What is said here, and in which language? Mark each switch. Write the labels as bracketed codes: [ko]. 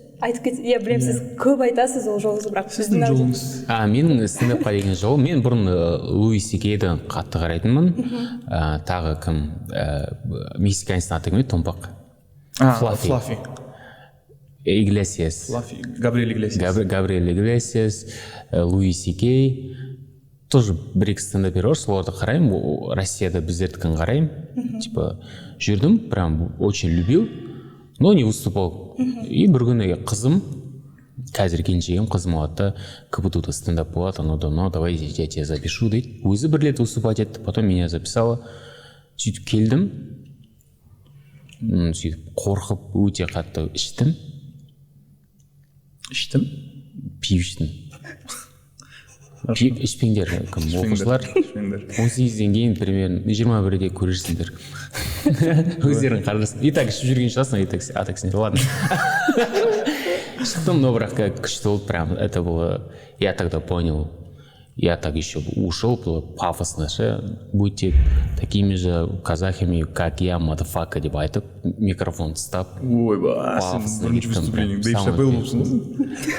[kk] Айтып кетсіз, білем сіз көп айтасыз ол жолыңыз, бірақ сіздің жолыңыз. Менің стендапқа деген жол, мен бұрын Луи Сикейді қатты қарайтынмын. Тағы кім? Мексиканецтің аты кім еді, томпақ? Флаффи. Иглесиас. Габриэль Иглесиас. Габриэль Иглесиас, Луи Сикей. Тоже бір-екі стендапер бар, соларды қараймын, Россияда біздердікін қараймын. [ru] Типа, [kk] жүрдім, [ru] прям очень любил, но не выступал. [kk] И бір күні қызым, қазір келіншегім қызым алады да, КПТУ-да стендап болады, [ru] ну давай я тебя запишу [kk] дейді. Өзі бір рет выступать етті, [ru] потом меня записала. [kk] Сөйтіп келдім, сөйтіп қорқып өте қатты іштім. Пиу іштім. Ішпеңдер, оқушылар 18-ден кейін примерно 21-де көрерсіңдер. Өздерің қарарсың. И так ішіп жүрген шығасың, [ru] а так ладно. [kk] Шықтым, но бірақ күшті болды, [ru] прям это было, я тогда понял, я так еще ушел, было пафосно, будьте такими же казахами, как я, мадафака, [kk] деп айтып, микрофон стап. Ой, басын, бірінші выступление, Дэйв Шапелл болсын.